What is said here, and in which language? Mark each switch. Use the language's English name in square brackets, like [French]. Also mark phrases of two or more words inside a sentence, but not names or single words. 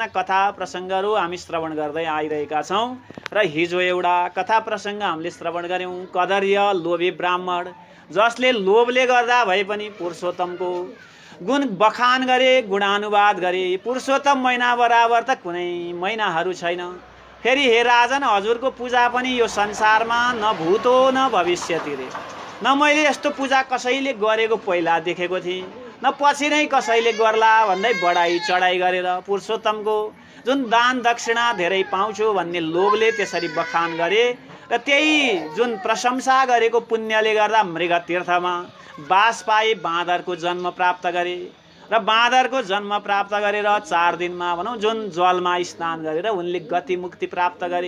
[Nepali] कथा प्रसङ्गहरू हामी श्रवण गर्दै आइरहेका छौँ र हिजो एउटा कथा प्रसङ्ग हामीले श्रवण गर्यौँ कदर्य लोभी ब्राह्मण जसले लोभले गर्दा भए पनि पुरुषोत्तमको गुण बखान गरे गुणानुवाद गरे पुरुषोत्तम महिना बराबर त कुनै महिनाहरू छैन फेरि हे राजन हजुरको पूजा पनि यो संसारमा [Sanskrit] न भूतो न भविष्यति [Nepali] रे। न मैले यस्तो पूजा कसैले गरेको पहिला देखेको थिएँ, न पछि नै कसैले गर्ला भन्दै बढाई चढाई गरेर पुरुषोत्तमको जुन दान दक्षिणा धेरै पाउँछु भन्ने लोभले त्यसरी बखान गरे र त्यही जुन प्रशंसा गरेको पुण्यले गर्दा मृग तीर्थमा बास पाए, बाँदरको जन्म प्राप्त गरे र बाँदरको जन्म प्राप्त गरेर 4 दिनमा भनौँ जुन जलमा स्नान गरेर उनले गति मुक्ति प्राप्त गरे।